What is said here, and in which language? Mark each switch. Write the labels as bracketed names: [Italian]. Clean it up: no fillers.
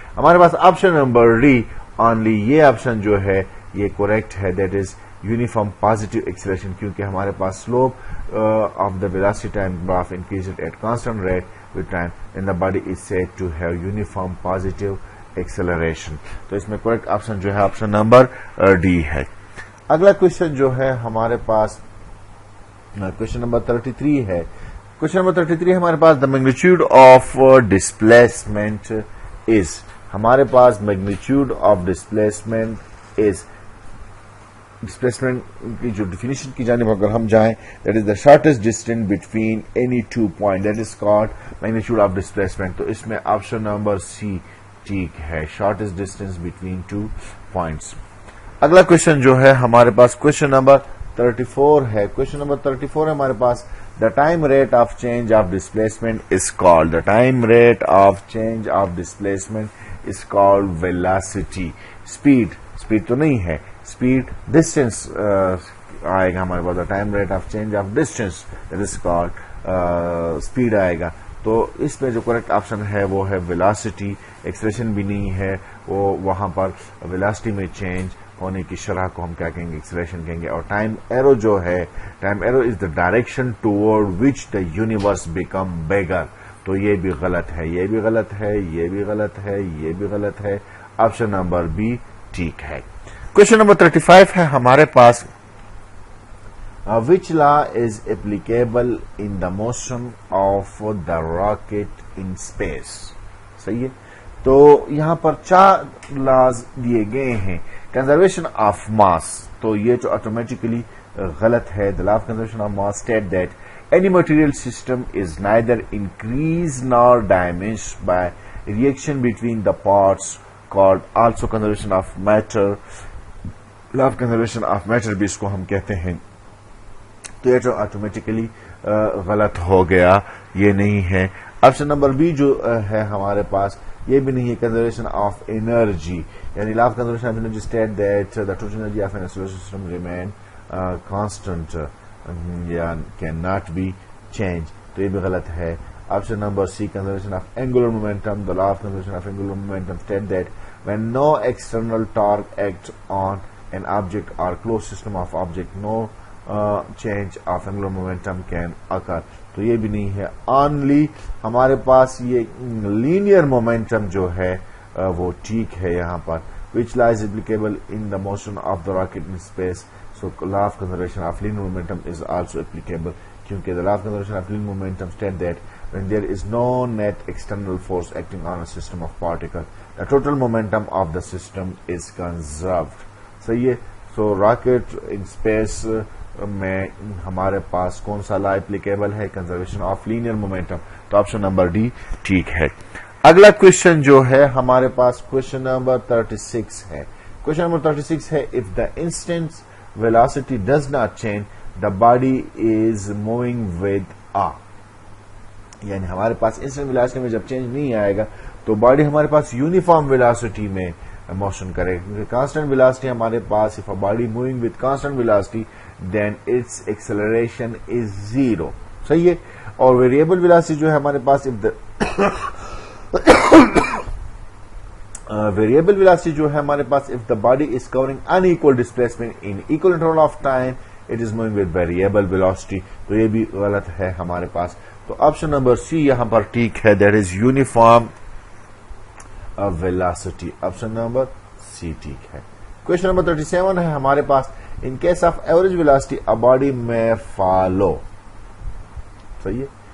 [Urdu] ہمارے پاس option number D only یہ option جو ہے یہ کریکٹ ہے، [English] that is uniform positive acceleration, [Urdu] کیونکہ ہمارے پاس [English] Slope of the velocity time graph increased at constant rate with time and the body is said to have uniform positive acceleration. [Urdu] تو اس میں correct option جو ہے آپشن نمبر ڈی ہے. اگلا question جو ہے ہمارے پاس کوشچن نمبر 33 ہے. [English] question number 33 [Urdu] ہمارے پاس [English] The magnitude of displacement is. ہمارے پاس magnitude of displacement is [Urdu] displacement کی جو ڈیفینیشن کی جانب اگر ہم جائیں, [English] That is the shortest distance between any two point, that is called magnitude of displacement. [Urdu] تو اس میں آپشن نمبر سی ٹھیک ہے, [English] Shortest distance between two points. [Urdu] اگلا کوشچن جو ہے ہمارے پاس کوشچن نمبر 34 ہے. [English] question number 34 [Urdu] ہے ہمارے پاس, [English] The time rate of change of displacement is called, the time rate of change of displacement is called velocity. [Urdu] Speed تو نہیں ہے, [English] speed distance [Urdu] آئے گا ہمارے پاس, [English] The time rate of change of distance that is called speed آئے گا. [Urdu] تو اس میں جو correct option ہے وہ ہے ویلاسٹی. ایکسپریشن بھی نہیں ہے, وہ وہاں پر ویلاسٹی میں چینج ہونے کی شرح کو ہم کیا کہیں گے, ایکسلریشن کہیں گے. [English] اور time arrow جو ہے, time arrow is the direction toward which the universe become bigger. [Urdu] تو یہ بھی غلط ہے, یہ بھی غلط ہے, یہ بھی غلط ہے, یہ بھی غلط ہے. آپشن نمبر بی ٹھیک ہے. کوشچن نمبر 35 ہے ہمارے پاس, [English] which law is applicable in the motion of the rocket in space. [Urdu] صحیح ہے. تو یہاں پر 4 لاز دیے گئے ہیں. کنزرویشن آف ماس, تو یہ جو آٹومیٹیکلی غلط ہے. [English] the law of conservation of mass state that any material system is neither increased nor diminished by reaction between the parts, called also conservation of matter. law of conservation of matter [Urdu] بھی اس کو ہم کہتے ہیں. تو یہ جو automatically غلط ہو گیا, یہ نہیں ہے. آپشن نمبر بی جو ہے ہمارے پاس, یہ بھی نہیں ہے. [English] Conservation of energy, یعنی law of conservation of energy state that the total energy of an solar system remain constant یا can not be change. [Urdu] تو یہ بھی غلط ہے. [English] Option number C conservation of angular momentum, the law of conservation of angular momentum state that when no external torque act on an object or closed system of object, no change of angular momentum can occur. [Urdu] تو یہ بھی نہیں ہے. only ہمارے پاس یہ linear momentum جو ہے وہ ٹھیک ہے یہاں پر. [English] which law is applicable in the motion of the rocket in space. so law of conservation of linear momentum is also applicable, کیونکہ the law of conservation of linear momentum state that when there is no net external force acting on a system of particles, the total momentum of the system is conserved. [Urdu] صحیح ہے. سو rocket in space میں ہمارے پاس کون سا لا applicable ہے, [English] Conservation of linear momentum. [Urdu] تو option number D ٹھیک ہے. اگلا کوشچن جو ہے ہمارے پاس کوشچن نمبر 36 ہے. کوشچن نمبر 36 ہے, [English] If the instant velocity does not change the body is moving with a. [Urdu] یعنی ہمارے پاس انسٹنٹ ویلاسٹی میں جب چینج نہیں آئے گا تو باڈی ہمارے پاس یونیفارم ویلاسٹی میں موشن کرے. کیونکہ کانسٹنٹ ویلاسٹی ہمارے پاس, [English] if a body moving with constant velocity then its acceleration is 0. [Urdu] صحیح ہے. اور ویریبل ویلاسٹی جو ہے ہمارے پاس, [English] Variable velocity جو ہے ہمارے پاس, if the body is covering unequal displacement in equal interval of time it is moving with variable velocity. [Urdu] تو یہ بھی غلط ہے ہمارے پاس. تو آپشن نمبر سی یہاں پر ٹھیک ہے, [English] That is uniform velocity. [Urdu] Option number سی ٹھیک ہے. کوشچن نمبر 37 ہے ہمارے پاس, [English] In case of average velocity a body may follow. [Urdu] صحیح ہے.